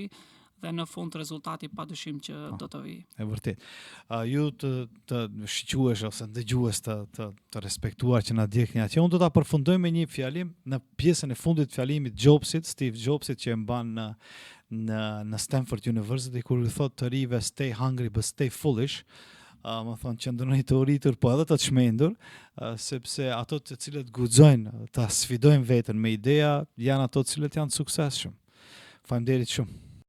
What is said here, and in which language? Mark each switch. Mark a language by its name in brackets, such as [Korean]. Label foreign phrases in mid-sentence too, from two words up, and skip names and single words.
[Albanian] Dhe në fund rezultati padyshim që do të vijë. E vërtet. Ju të shiquesh ose dëgjues të respektuar që na djegni atje, unë do ta përfundoj me një fjalim në pjesën e fundit të fjalimit Steve Jobsit që e mban në Stanford University kur i thotë të rive [English] stay hungry but stay foolish. [Albanian] Më thonë që ndërnoj të uritur, po edhe të çmendur, sepse ato të cilët guxojnë ta sfidojnë veten me ideja janë ato të cilët janë të suksesshëm. Faleminderit shumë.